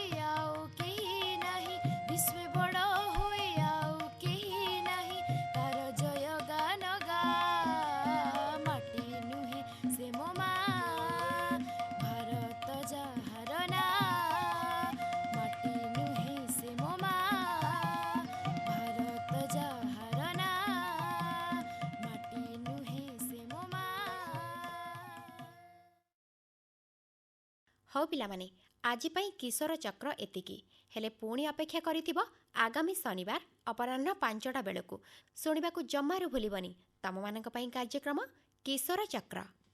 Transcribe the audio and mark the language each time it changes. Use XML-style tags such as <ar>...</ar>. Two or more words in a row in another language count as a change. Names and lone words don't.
<or>ଆଉ କେହି ନାହିଁ ବିଶ୍ୱ ବଡ଼ ହୋଇ ଆଉ କେହି ନାହିଁ ତାର ଜୟ ଗାନ ଗା ମାଟି ନୁହେଁ ସେ ମୋ ମାଁ ଭାରତ ଯାହାର ନା ମାଟି ନୁହେଁ ସେ ମୋ ମାଁ ଭାରତ ଯାହାର ନା ମାଟି ନୁହେଁ ସେ ମୋ ମାଁ। ହଉ ପିଲାମାନେ, ଆଜି ପାଇଁ କିଶୋର ଚକ୍ର ଏତିକି। ହେଲେ ପୁଣି ଅପେକ୍ଷା କରିଥିବ ଆଗାମୀ ଶନିବାର ଅପରାହ୍ନ 5ଟା ବେଳକୁ। ଶୁଣିବାକୁ ଜମାରୁ ଭୁଲିବନି ତମମାନଙ୍କ ପାଇଁ କାର୍ଯ୍ୟକ୍ରମ କିଶୋର ଚକ୍ର।</or>